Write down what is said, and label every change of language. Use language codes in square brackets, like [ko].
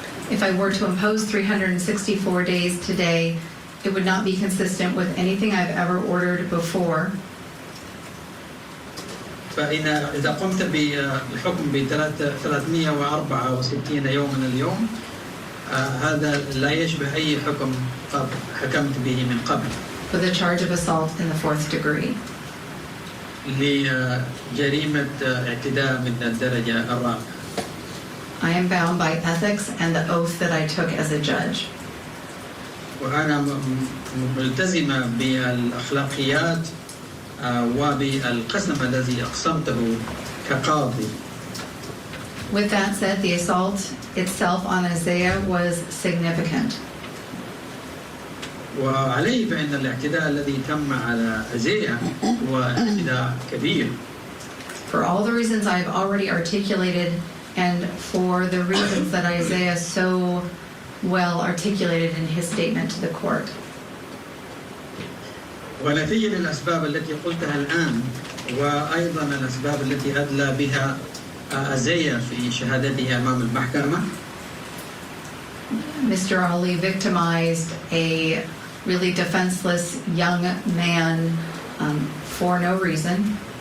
[en] If I were to impose 364 days today, it would not be consistent with anything I've ever ordered before. [ar] إذا قمت بالحكم ب 364 يوما اليوم هذا لا يشبه أي حكم قد حكمت به من قبل. [en] For the charge of assault in the 4th degree. [ar] لجريمة اعتداء من الدرجة الرابعة. [en] I am bound by ethics and the oath that I took as a judge. [ar] وأنا ملتزمة بالأخلاقيات وبالقسم الذي أقسمته كقاضي. [en] With that said, the assault itself on Isaiah was significant. [ar] وعليه فإن الاعتداء الذي تم على أزية هو اعتداء كبير. [en] For all the reasons I've already articulated and for the reasons that Isaiah so well articulated in his statement to the court. [ar] ونتيجة للأسباب التي قلتها الآن وأيضا الأسباب التي أدلى بها أزية في شهادته أمام المحكمة. [en] Mr. Ali victimized a really defenseless young man for no reason.